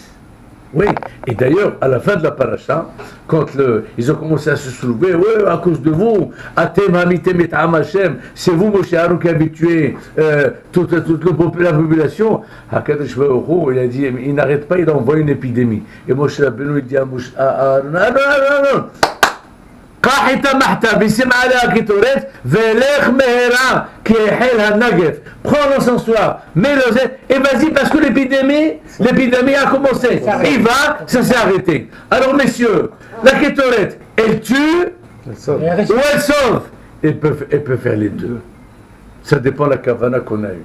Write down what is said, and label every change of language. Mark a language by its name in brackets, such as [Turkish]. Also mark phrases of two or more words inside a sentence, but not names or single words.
[French] Oui, et d'ailleurs, à la fin de la paracha, quand ils ont commencé à se soulever, oui, à cause de vous, [Hebrew] אתם המתם את ה, [French] c'est vous, Moshe Aaron, qui avez tué toute la population. [Hebrew] הקדוש ברוך הוא, [French] il a dit, il n'arrête pas, il envoie une épidémie. Et Moshe Rabbeinu, il dit à Moshe Aaron, non. [Hebrew] קח את המחתה ושים עליה הקטורת ולך מהרה כי החל הנגף. [French] Prends l'encensoir, mets-le et vas-y parce que l'épidémie a commencé. Il va, ça s'est arrêté. Alors messieurs, la kétorette, elle tue ou elle sauve? Elle peut faire les deux. Ça dépend de la kavana qu'on a eue.